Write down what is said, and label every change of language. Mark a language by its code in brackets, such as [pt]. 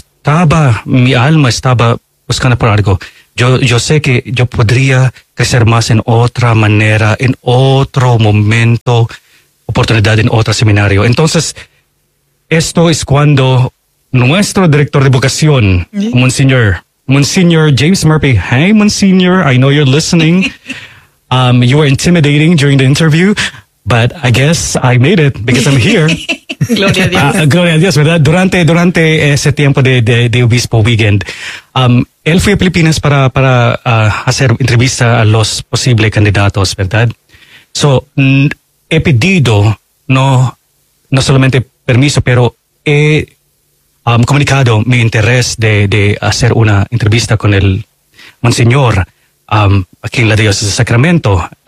[es] estaba, mi alma estaba buscando por algo. Yo sé que yo podría crecer más en otra manera, en otro momento, oportunidad en otro seminario. Entonces, esto es cuando nuestro director de vocación, Monseñor James Murphy. [en] Hey, Monseñor, I know you're listening. You were intimidating during the interview, but I guess I made it because I'm here. [es] Gloria a Dios. Gloria a Dios, ¿verdad? Durante ese tiempo de Obispo Weekend, él fue a Filipinas para hacer entrevista a los posibles candidatos, ¿verdad? So, he pedido, no solamente permiso, pero he comunicado mi interés de hacer una entrevista con el Monseñor aquí en la Diócesis de Sacramento.